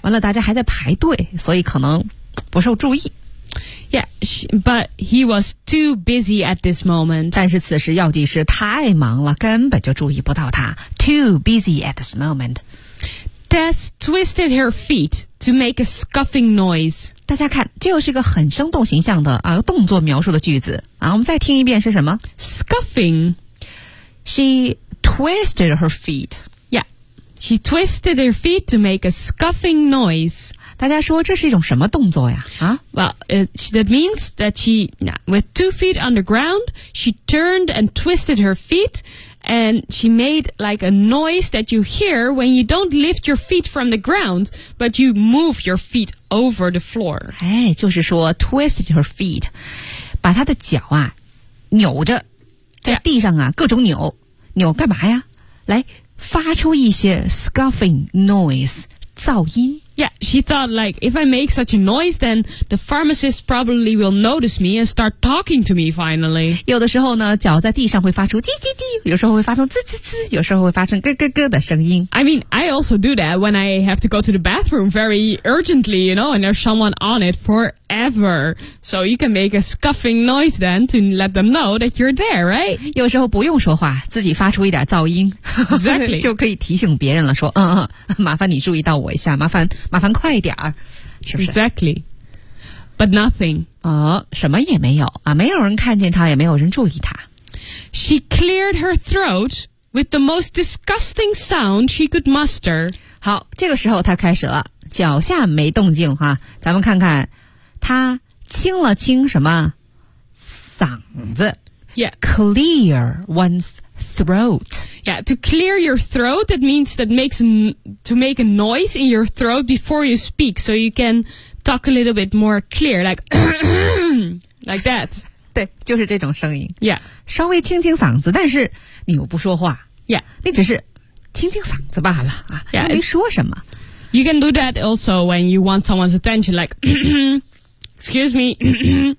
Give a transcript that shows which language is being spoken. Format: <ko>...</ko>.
<zh>完了大家还在排队，所以可能不受注意。</zh> <en>Yeah, but he was too busy at this moment.</en> <zh>但是此时药剂师太忙了，根本就注意不到他。</zh> <en>Too busy at this moment. Tess twisted her feet to make a scuffing noise.</en> <zh>大家看，这又是一个很生动形象的动作描述的句子啊。我们再听一遍是什么</zh> <en>？Scuffing. She twisted her feet. Yeah, she twisted her feet to make a scuffing noise.</en> <zh>大家说这是一种什么动作呀？啊</zh> <en>，Well, that means that she, with two feet on the ground, she turned and twisted her feet, and she made like a noise that you hear when you don't lift your feet from the ground, but you move your feet over the floor.</en> <zh>哎，就是说</zh> <en>twisted her feet,</en> <zh>把她的脚啊扭着，在地上啊、各种扭，扭干嘛呀？来发出一些</zh> <en>scuffing noise</en> <zh>噪音。</zh> <en>Yeah, she thought like, if I make such a noise, then the pharmacist probably will notice me and start talking to me finally.</en> <zh>有的时候呢，脚在地上会发出叽叽叽，有时候会发出滋滋滋，有时候会发出咯咯咯的声音。</zh> <en>I mean, I also do that when I have to go to the bathroom very urgently, you know, and there's someone on it forever. So you can make a scuffing noise then to let them know that you're there, right?</en> <zh>有时候不用说话，自己发出一点噪音。</zh> <en>Exactly.</en> <zh>就可以提醒别人了，说麻烦你注意到我一下，麻烦快一点儿，是不是</zh> <en>？Exactly, but nothing.</en> <zh>什么也没有啊，没有人看见他，也没有人注意他。</zh> <en>She cleared her throat with the most disgusting sound she could muster.</en> <zh>好，这个时候她开始了，脚下没动静哈，咱们看看，她清了清什么？嗓子。</zh> <en>Yeah. Clear one's throat. Yeah, to clear your throat, that means that makes to make a noise in your throat before you speak, so you can talk a little bit more clear, like, like that.</en> <zh>对，就是这种声音。</zh> <en>Yeah.</en> <zh>稍微清清嗓子，但是你又不说话。</zh> <en>Yeah.</en> <zh>你只是清清嗓子罢了啊，</zh> <en>yeah,</en> <zh>没说什么。</zh> <en>You can do that also when you want someone's attention, like, excuse me.</en>